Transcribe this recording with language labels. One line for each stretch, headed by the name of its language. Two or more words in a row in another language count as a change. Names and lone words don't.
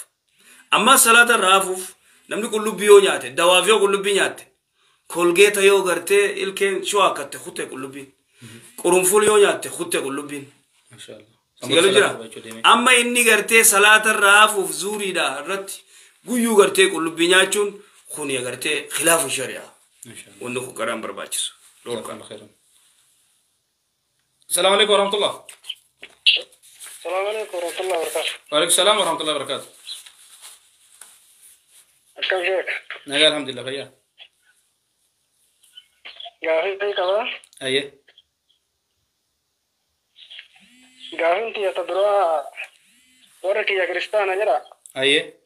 Oromo: Amma salaata raafuuf namni qullubbii yoo nyaate dawaaf yoo qullubbii nyaatte kolgeeta yoo gartee ilkeen shoo akkatte kutte qullubbiin qurunful yoo nyaatte kutte qullubbiin. Sigalu jira. Amma inni gartee salaata raafuuf zuuriidha irratti guyyuu gartee qullubbii nyaachuun kuni gartee
Arabic: خلاف الشريعة.
Oromo: Wanda ku karam barbaachisu.
Arabic: السلام عليكم ورحمة الله. السلام عليكم ورحمة الله وبركاته. وعليكم السلام ورحمة الله وبركاته.
Oromo: Akkam sheek. Nagaa alhamdulillah fayyaa. Gaafii qaba. Ayyee. Gaafiin tiyata duraa warra kiyya kiristaana jedha. Ayyee.